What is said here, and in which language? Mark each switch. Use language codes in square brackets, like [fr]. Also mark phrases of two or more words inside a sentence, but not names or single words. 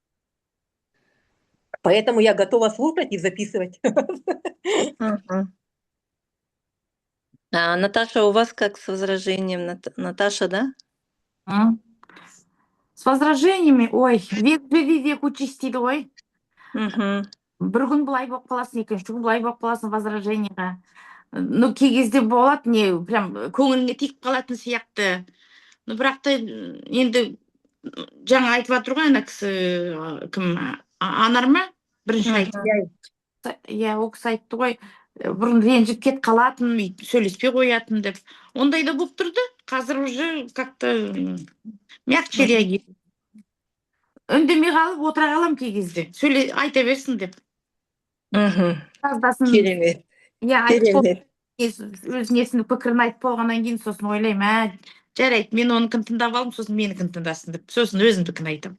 [ru] поэтому я готова слушать и записывать. Мгм. Наташа, у вас как с возражением? Наташа, да? М? С возражениями, ой, век живи, век учись [kk] дейді ғой. Мгм. Бір күн былай болып қаласың, екінші күн былай болып қаласың возражениеға. Ну, кей кезде болады, не, прям көңіліңе тиіп қалатын сияқты. Ну, бірақ та енді жаңа айтып жатыр ғой ана кісі, кім, Анар ма? Бірінші айтты. Мгм. Иә, ол кісі айтты ғой, бұрын ренжіп кетіп қалатын, өйтіп сөйлеспей қоятын деп. Ондай да болып тұрды. [ru] Қазір уже как-то мягче реагирует. [kk] Үндемей қалып отыра қалам кей кезде. Айта берсін деп. Мгм. Жаздасын, Керемет. иә, айтып Керемет. өз несін пікірін айтып болғаннан кейін сосын ойлаймын, жарайды, мен оныкін тыңдап алдым, сосын менікін тыңдасын деп, сосын өзімдікін айтамын.